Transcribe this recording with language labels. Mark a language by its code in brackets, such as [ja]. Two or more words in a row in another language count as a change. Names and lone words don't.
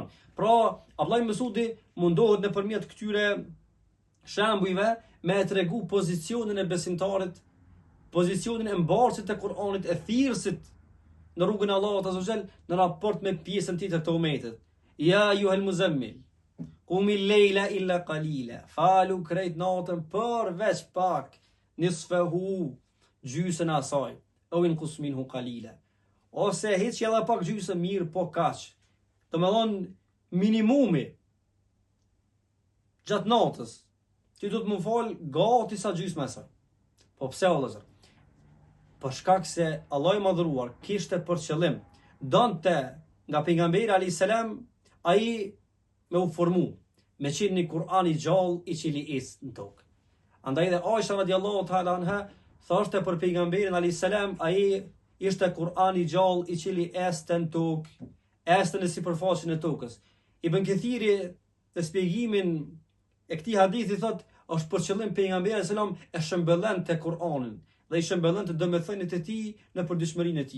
[sq] Pra, Abdullah ibn Mesudi mundohet nëpërmjet këtyre shembujve me e tregu pozicionin e besimtarit, pozicionin e mbarësit të Kur'anit, e thirrësit në rrugën e Allahut [ar] عز وجل [sq] në raport me pjesën tjetër të umetit. [ar] يا أيها المزمل قم الليل إلا قليلا, [sq] falu krejt natën përveç pak, nisfahu, gjysën e asaj, [ar] أو انقص منه قليلا. [sq] Ose hiç edhe pak gjysë mirë, po kaq. Do të thonë minimumi gjatë natës. Ti do të më fal gati sa gjysmë e saj. Po pse o vëllazër? Për shkak se Allah i madhruar kishte për qëllim donte nga pejgamberi [ar] عليه السلام [sq] ai me u formu, me qenë një Kur'an i gjallë i cili is në tokë. Andaj dhe Aisha [ar] رضي الله تعالى عنها [sq] thoshte për pejgamberin [ar] عليه السلام [sq] ai ishte Kur'an i gjallë i cili este në tokë, este në sipërfaqen e tokës. Ibn Kathiri në shpjegimin e këtij hadithi thot është për qëllim pejgamberi [ar] عليه السلام [sq] e shëmbëllente Kur'anin dhe i shëmbëllente domethëniet e tij në përditshmërinë e tij.